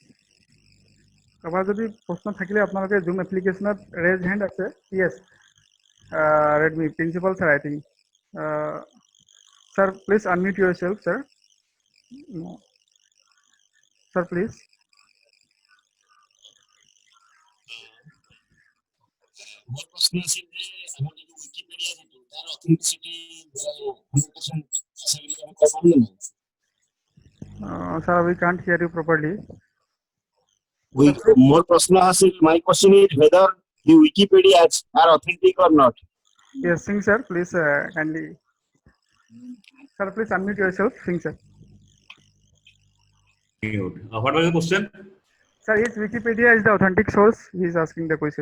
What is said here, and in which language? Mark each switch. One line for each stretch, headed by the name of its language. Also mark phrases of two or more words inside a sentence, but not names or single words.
Assamese: কাৰোবাৰ যদি প্ৰশ্ন থাকিলে আপোনালোকে Zoom
English: applicationত raise hand
Assamese: আছে. Yes.
English: Let me, principal sir, I think. Sir, please unmute yourself, sir. No. Sir, please.
Assamese: মোৰ প্ৰশ্ন আছিল যে আমাৰ যিটো উইকিপিডিয়া যিটো তাৰ অথেন্টিচিটি 100% আছে বুলি আমি ক'ব পাৰোঁ নেকি?
English: Sir, we can't hear you properly.
Assamese: মোৰ প্ৰশ্ন আছিল,
English: my question is whether the Wikipedias are authentic or not. Yes, Singh sir, please kindly. Sir, please unmute yourself, Singh sir. What was the question? Sir, is Wikipedia is the authentic source? He is asking the question.